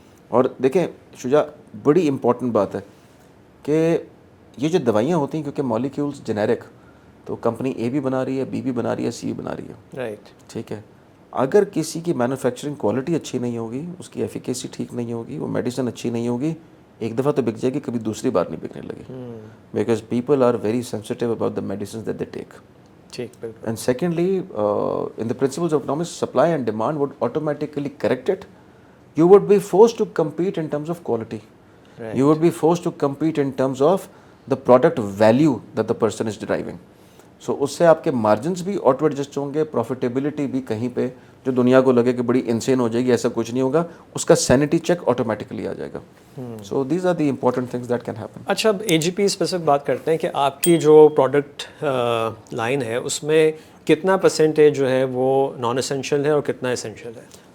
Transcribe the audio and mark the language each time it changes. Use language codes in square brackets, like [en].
[ur] اور دیکھیں شجاع, بڑی امپورٹنٹ بات ہے کہ یہ جو دوائیاں ہوتی ہیں کیونکہ مالیکیولز جنیرک, تو کمپنی A بھی بنا رہی ہے, B بھی بنا رہی ہے, C بھی بنا رہی ہے. [en] Right. [ur] ٹھیک ہے, اگر کسی کی مینوفیکچرنگ کوالٹی اچھی نہیں ہوگی, اس کی ایفیکیسی ٹھیک نہیں ہوگی, وہ میڈیسن اچھی نہیں ہوگی, ایک دفعہ تو بک جائے گی, کبھی دوسری بار نہیں بکنے لگی. [en] Because people are very sensitive about the medicines that they take. And secondly, in the principles of economics, supply and demand would automatically correct it. You would be forced to compete in terms of quality. Right. You would be forced to compete in terms of the product value that the person is deriving. [ur] So اس سے آپ کے margins بھی auto adjust ہوں گے, profitability بھی کہیں پہ جو دنیا کو لگے کہ بڑی انسین ہو جائے گی, ایسا کچھ نہیں ہوگا, اس کا سینٹی چیک آٹومیٹکلی آ جائے گا. [en] So these are the important things that can happen. [ur] اچھا, اب AGP اسپیسیفک بات کرتے ہیں کہ آپ کی جو پروڈکٹ لائن ہے اس میں کتنا پرسنٹیج جو ہے وہ نان اسینشیل ہے اور کتنا اسینشیل ہے؟